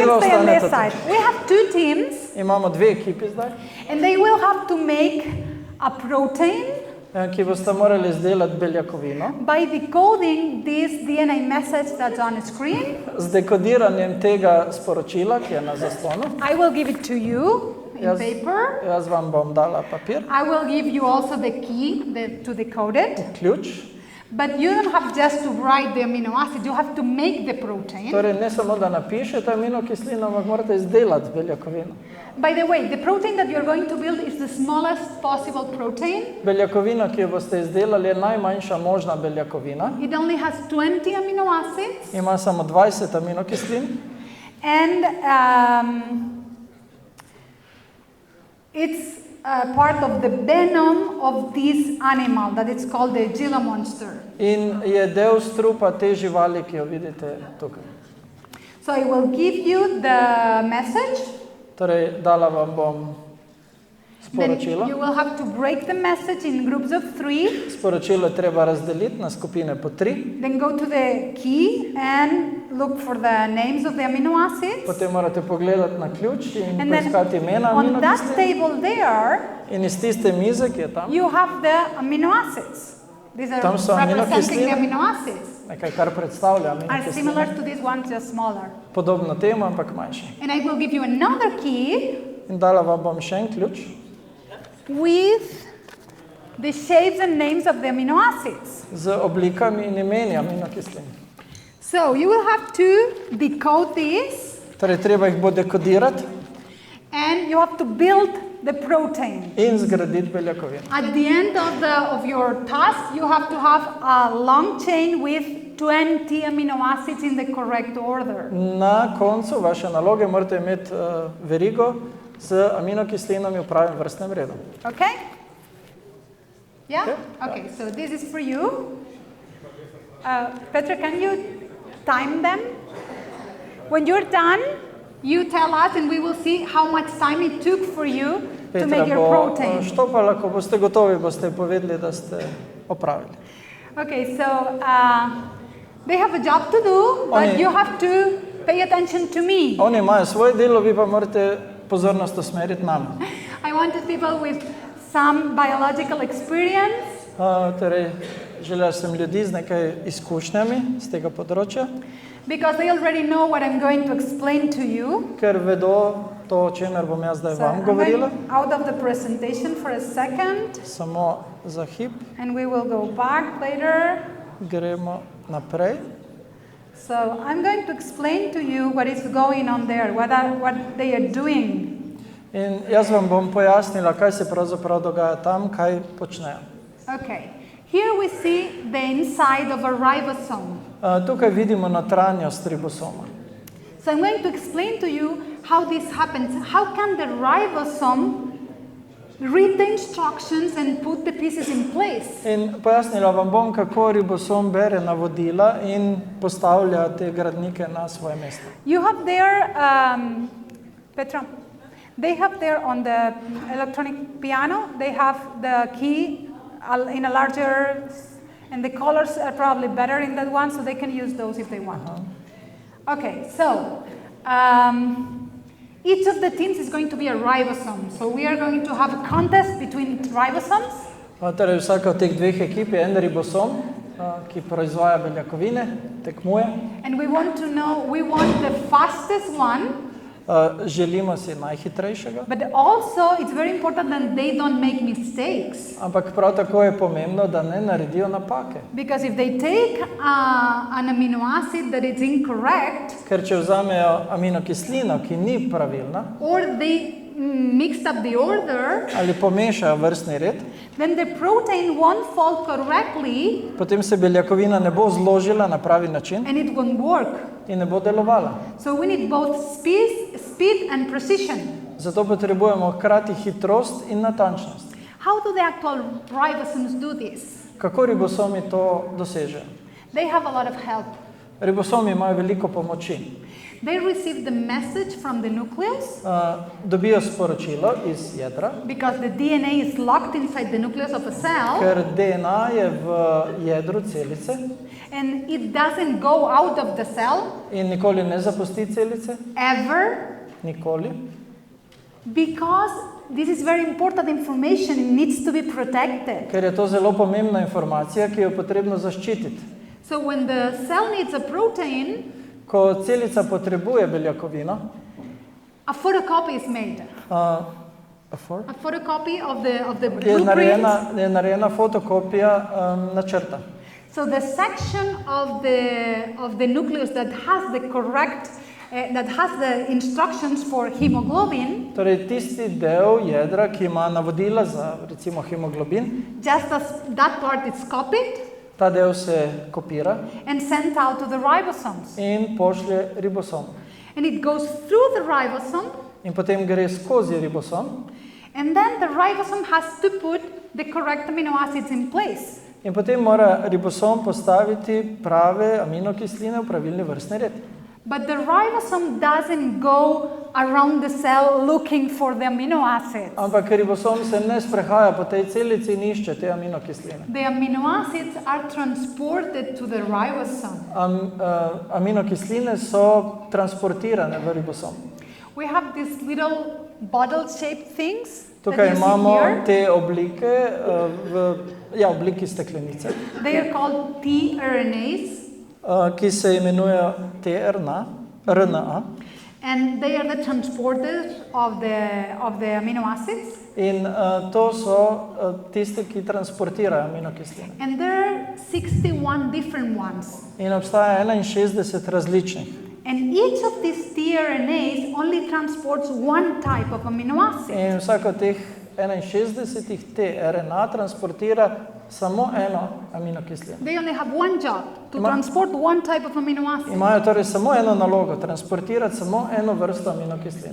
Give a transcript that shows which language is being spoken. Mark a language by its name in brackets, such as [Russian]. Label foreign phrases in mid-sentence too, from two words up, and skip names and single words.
[Slovenian] Vidva [English] can stay on this [Slovenian] ostanete [English] side. We have 2 teams, [Slovenian] Imamo 2 ekipi zdaj, [English] and they will have to make a protein [Slovenian] ki boste morali izdelati beljakovino. [English] by decoding this DNA message that's on the screen. [Slovenian] Z dekodiranjem tega sporočila, ki je na zaslonu. [English] I will give it to you in [Slovenian] Jaz, [English] paper. [Slovenian] jaz vam bom dala papir, [English] I will give you also the key to decode it. [Slovenian] ključ. [English] But you don't have just to write the amino acid. You have to make the protein. [Slovenian] Torej ne samo, da napišete aminokislino, ampak morate izdelati beljakovino. [English] By the way, the protein that you're going to build is the smallest possible protein. [Slovenian] Beljakovina, ki jo boste izdelali, je najmanjša možna beljakovina. [English] It only has 20 amino acids. [Slovenian] Ima samo 20 aminokislin. [English] And it's part of the venom of this animal that it's called the Gila monster. [Slovenian] In je del strupa te živali, ki jo vidite tukaj. [English] So I will give you the message. [Slovenian] Torej, dala vam bom [English] Then [Slovenian] sporočilo. [English] you will have to break the message in groups of 3. [Slovenian] Sporočilo je treba razdeliti na skupine po 3. [English] Then go to the key and look for the names of the amino acids. [Slovenian] Potem morate pogledati na ključ in [English] And then [Slovenian] poiskati imena [English] on that [Slovenian] aminokislin. [English] table there, [Slovenian] In iz tiste mize, ki je tam, [English] you have the amino acids. These are [Slovenian] Tam so [English] representing the [Slovenian] aminokisline. [English] amino acids. [Slovenian] nekaj, kar predstavlja [English] Are similar [Slovenian] aminokisline. [English] to this one, just smaller. [Slovenian] Podobno temu, ampak manjši. [English] And I will give you another key [Slovenian] In dala vam bom še en ključ [English] with the shapes and names of the amino acids. [Slovenian] z oblikami in imeni aminokislin. [English] So you will have to decode this [Slovenian] Torej, treba jih bo dekodirati [English] and you have to build the protein. [Slovenian] in zgraditi beljakovine. [English] At the end of your task, you have to have a long chain with 20 amino acids in the correct order. [Slovenian] Na koncu vaše naloge morate imeti verigo z aminokislinami v pravem vrstnem redu. [English] Okay? Yeah? Okay. Okay, so this is for you. Petra, can you time them? When you're done, you tell us and we will see how much time it took for you to make your protein. [Slovenian] Štopala, ko boste gotovi, boste povedali, da ste opravili. [English] Okay, so they have a job to do, but you have to pay attention to me. [Slovenian] Oni imajo svoje delo, vi pa morate pozornost usmeriti name. [English] I wanted people with some biological experience. [Slovenian] Torej, želela sem ljudi z nekaj izkušnjami z tega področja, [English] Because they already know what I'm going to explain to you. [Slovenian] ker vedo to, o čemer bom jaz zdaj [English] So [Slovenian] vam [English] I'm [Slovenian] govorila. [English] going out of the presentation for a second, [Slovenian] Samo za hip [English] and we will go back later. [Slovenian] gremo naprej. [English] So I'm going to explain to you what is going on there, what they are doing. [Slovenian] In jaz vam bom pojasnila, kaj se pravzaprav dogaja tam, kaj počnejo. [English] Okay, here we see the inside of a ribosome. [Slovenian] Tukaj vidimo notranjost ribosoma. [English] So I'm going to explain to you how this happens. How can the ribosome read the instructions and put the pieces in place? [Slovenian] In pojasnila vam bom, kako ribosom bere navodila in postavlja te gradnike na svoje mesto. [English] You have there, Petra, they have there on the electronic piano, they have the key in a larger, and the colors are probably better in that one, so they can use those if they want. Okay, so each of the teams is going to be a ribosome. So we are going to have a contest between ribosomes. [Slovenian] Torej, vsaka od teh dveh ekip je en ribosom, ki proizvaja beljakovine, tekmuje. [English] And we want the fastest one. [Slovenian] Želimo si najhitrejšega. [English] But also it's very important that they don't make mistakes. [Slovenian] Ampak prav tako je pomembno, da ne naredijo napake. [English] Because if they take an amino acid that is incorrect, [Slovenian] Ker če vzamejo aminokislino, ki ni pravilna, [English] or they mixed up the order, [Slovenian] ali pomešajo vrstni red, [English] then the protein won't fall correctly [Slovenian] potem se beljakovina ne bo zložila na pravi način [English] and it won't work. [Slovenian] in ne bo delovala. [English] So we need both speed and precision. [Slovenian] Zato potrebujemo hkrati hitrost in natančnost. [English] How do the actual ribosomes do this? [Slovenian] Kako ribosomi to dosežejo? [English] They have a lot of help. [Slovenian] Ribosomi imajo veliko pomoči. [English] They receive the message from the nucleus [Slovenian] Dobijo sporočilo iz jedra, [English] because the DNA is locked inside the nucleus of a cell, [Slovenian] ker DNA je v jedru celice [English] and it doesn't go out of the cell [Slovenian] in nikoli ne zapusti celice, [English] ever, [Slovenian] nikoli, [English] because this is very important information. It needs to be protected. [Slovenian] ker je to zelo pomembna informacija, ki jo je potrebno zaščititi. [English] So when the cell needs a protein, [Slovenian] Ko celica potrebuje beljakovino, [English] a photocopy is made. A photocopy of the blueprint. [Slovenian] je narejena fotokopija načrta. [English] So the section of the nucleus that has the correct, that has the instructions for hemoglobin, [Slovenian] Torej, tisti del jedra, ki ima navodila za recimo hemoglobin, [English] just as that part is copied [Slovenian] ta del se kopira [English] and sent out to the ribosomes. [Slovenian] in pošlje ribosom. [English] And it goes through the ribosome, [Slovenian] In potem gre skozi ribosom [English] and then the ribosome has to put the correct amino acids in place. [Slovenian] in potem mora ribosom postaviti prave aminokisline v pravilni vrstni red. [English] But the ribosome doesn't go around the cell looking for the amino acids. [Slovenian] Ampak ribosom se ne sprehaja po tej celici in išče te aminokisline. [English] The amino acids are transported to the ribosome. [Slovenian] Aminokisline so transportirane v ribosom. [English] We have these little bottle-shaped things that [Slovenian] Tukaj [English] you see [Slovenian] imamo [English] here. [Slovenian] te oblike v obliki steklenice, [English] They are called tRNAs, [Slovenian] ki se imenujejo RNA, [English] and they are the transporters of the amino acids. [Slovenian] in to so tiste, ki transportirajo aminokisline. [English] And there are 61 different ones. [Slovenian] In obstaja 61 različnih. [English] And each of these tRNAs only transports one type of amino acid. [Slovenian] In vsako teh 61 tRNA transportira samo eno aminokislino. [English] They only have one job, to transport one type of amino acid. [Slovenian] Imajo torej samo eno nalogo, transportirati samo eno vrsto aminokisline.